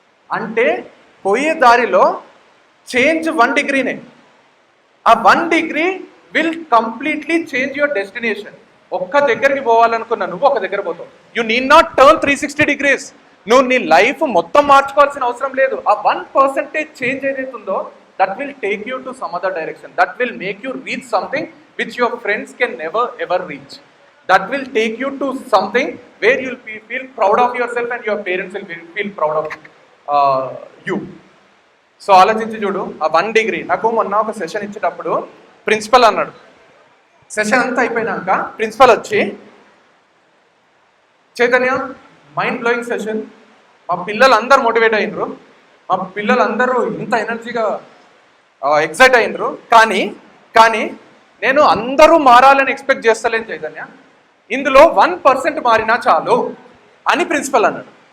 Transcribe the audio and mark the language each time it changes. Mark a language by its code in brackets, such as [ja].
[te] అంటే పోయే దారిలో చేంజ్ 1 డిగ్రీనే. [en] ఆ 1 degree will completely change your destination. [te] ఒక్క దగ్గరికి పోవాలనుకున్నా నువ్వు ఒక దగ్గర పోతావు. [en] You need not turn 360 degrees. [te] నువ్వు నీ లైఫ్ మొత్తం మార్చుకోవాల్సిన అవసరం లేదు. ఆ 1% చేంజ్ ఏదైతే ఉందో, [en] that will take you to some other direction. That will make you reach something which your friends can never ever reach. That will take you to something where you'll feel proud of yourself and your parents will feel proud of you. [te] So ఆలోచించి చూడు. ఆ 1 degree నాకు మొన్న ఒక session ఇచ్చేటప్పుడు principal అన్నాడు. Session అంతా అయిపోయినాక ప్రిన్సిపల్ వచ్చి, చైతన్య మైండ్ బ్లోయింగ్ సెషన్, మా పిల్లలందరూ మోటివేట్ అయినరు, మా పిల్లలందరూ ఇంత ఎనర్జీగా ఎక్సైట్ అయినరు, కానీ నేను అందరూ మారాలని ఎక్స్పెక్ట్ చేస్తలేను చైతన్య, ఇందులో 1% మారినా చాలు అని ప్రిన్సిపల్ అన్నాడు.